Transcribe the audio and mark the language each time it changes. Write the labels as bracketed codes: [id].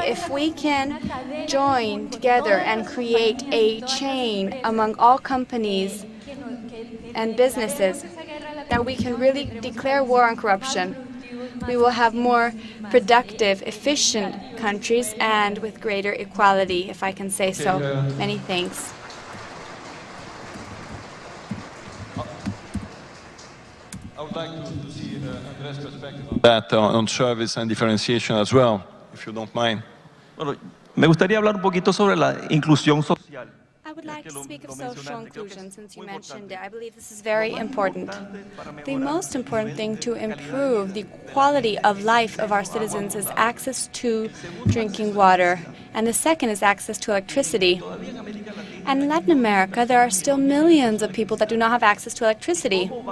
[en] If we can join together and create a chain among all companies and businesses, that we can really declare war on corruption, we will have more productive, efficient countries and with greater equality, if I can say so. Many thanks. I would like to see Andrés' perspective on that, on service and differentiation as well, if you don't mind. [es] Bueno, me gustaría hablar un poquito sobre la inclusión social. [en] I would like to speak of social inclusion, since you mentioned it. I believe this is very important. The most important thing to improve the quality of life of our citizens is access to drinking water, and the second is access to electricity. And in Latin America, there are still millions of people that do not have access to electricity.